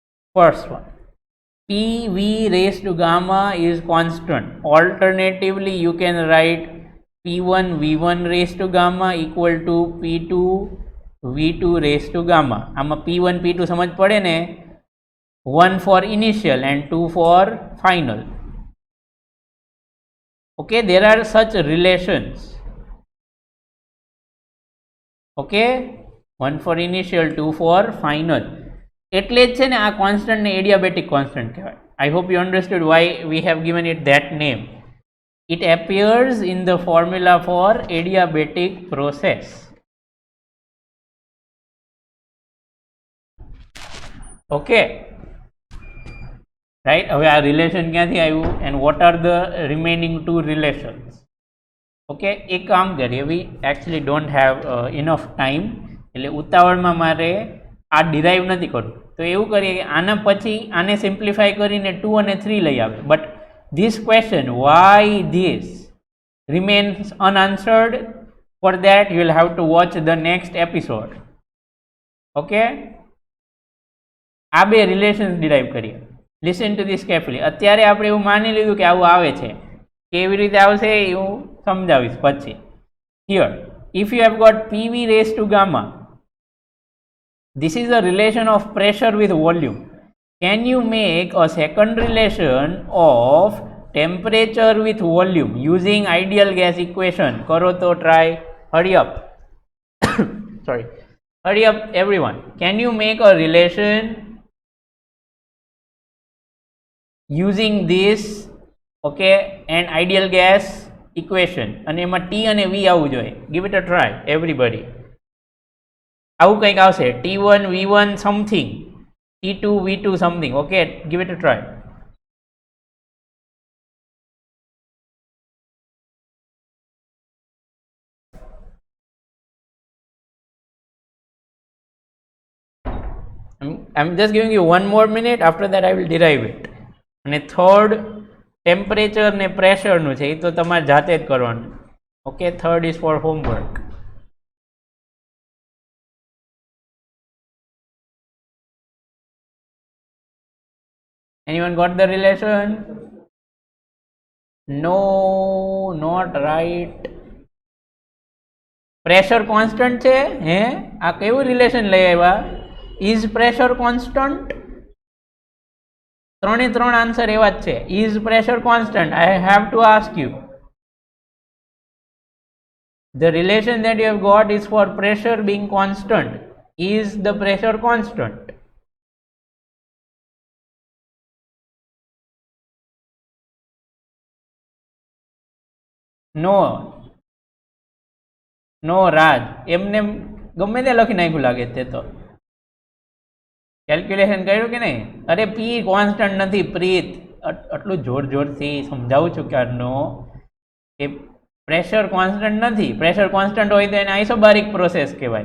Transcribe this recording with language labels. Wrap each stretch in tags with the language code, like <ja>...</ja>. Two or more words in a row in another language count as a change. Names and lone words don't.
<en>first one. PV raised to gamma is constant. Alternatively, you can write P1 V1 raised to gamma equal to P2 V2 raised to gamma.</en> <gu>આમાં P1 P2 સમજ પડે ને,</gu> <en>1 for initial and 2 for final. Okay, there are such relations. Okay, 1 for initial, 2 for final.</en> <gu>એટલે જ છે ને આ કોન્સ્ટન્ટ ને</gu> <en>adiabatic constant</en> <gu>કહેવાય.</gu> <en>I hope you understood why we have given it that name. It appears in the formula for adiabatic process. Okay, right?</en> <gu>હવે આ રિલેશન ક્યાંથી આવ્યું</gu> <en>and what are the remaining two relations?</en> <gu>Okay, એક કામ કરીએ,</gu> <en>we actually don't have enough time,</en> <gu>એટલે ઉતાવળમાં મારે આ ડિરાઈવ નથી કરવું, તો એવું કરીએ કે આના પછી આને સિમ્પ્લિફાઈ કરીને 2 અને 3 લઈ આવે.</gu> <en>બટ this question, why this, remains unanswered. For that you will have to watch the next episode.</en> <gu>Okay, આ બે</gu> <en>relations derive</en> <gu>કરીએ.</gu> <en>listen to this carefully.</en> <gu>અત્યારે આપણે એવું માની લીધું કે આવું આવે છે, કેવી રીતે આવશે એ હું સમજાવીશ પછી.</gu> <en>હિયર if you have got PV raised to gamma, this is a relation of pressure with volume. Can you make a second relation of temperature with volume using ideal gas equation?</en> <gu>કરો તો</gu> <en>try. Hurry up. Sorry. Hurry up everyone. Can you make a relation using this, okay, and ideal gas equation?</en> <gu>અને એમાં T અને V આવવું જોઈએ.</gu> <en>Give it a try everybody.</en> <gu>આવું કંઈક આવશે, T1 V1 something, T2 V2 something.</gu> <en>Okay, give it a try. I'm just giving you one more minute. After that I will derive it.</en> <gu>અને</gu> <en>third temperature</en> <gu>ને પ્રેશરનું છે, એ તો તમારે જાતે જ કરવાનું.</gu> <en>okay, third is for homework. Anyone got the relation? No, not right. pressure constant</en> <gu>છે, હે? આ કેવું રિલેશન લઈ આવ્યા?</gu> <en>is pressure constant?</en> <gu>ત્રણે ત્રણ આન્સર એવા જ છે.</gu> <en>is pressure constant? I have to ask you. The relation that you have got is for pressure being constant. Is the pressure constant? No. No, Raj.</en> <gu>એમને ગમે તે લખી નાખ્યું લાગે તે તો. કેલ્ક્યુલેશન કર્યું કે નહીં? અરે</gu> <en>P constant</en> <gu>નથી પ્રીત, આટલું જોર જોરથી સમજાવું છું ક્યારનો કે</gu> <en>pressure constant</en> <gu>નથી.</gu> <en>pressure constant</en> <gu>હોય તો એને</gu> <en>isobaric process</en> <gu>કહેવાય.</gu>